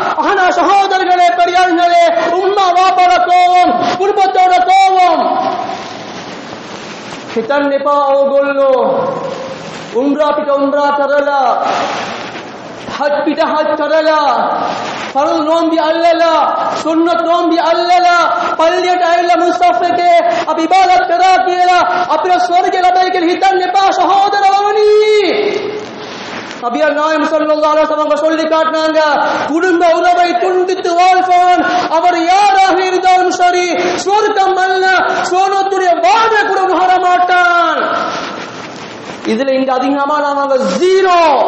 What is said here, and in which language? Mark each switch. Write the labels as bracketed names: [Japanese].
[Tamil] ஆனா சகோதரர்களே பெரியார்களே உம்மா வாப்பாட கோவம், குடும்பத்தோட கோவம். [Sinhala] හිතන්න එපා ඕගොල්ලෝ උම්රා පිට උම්රා කරලා හජ් පිට හජ් කරලා ෆරල් නෝම්බි අල්ලලා සුන්නත් නෝම්බි අල්ලලා පල්ලියට ඇවිල්ලා මුස්තෆාගේ අපි ඉබාදත් කරා කියලා අපිට ස්වර්ගය ලැබෙයි කියලා හිතන්න එපා සහෝදරවරුනි. [Tamil] நபிகள் நாயகம் ஸல்லல்லாஹு அலைஹி வஸல்லம் சொல்லி காட்டினாங்க, குடும்ப உறவை துண்டித்து வாழ்பவன் அவர் யாராக இருந்தாலும் சரி சொர்க்கம் அல்ல சோனத்துடைய வாடை கூட நுகர மாட்டான். இதுல இங்க அதிகமானவங்க ஜீரோ.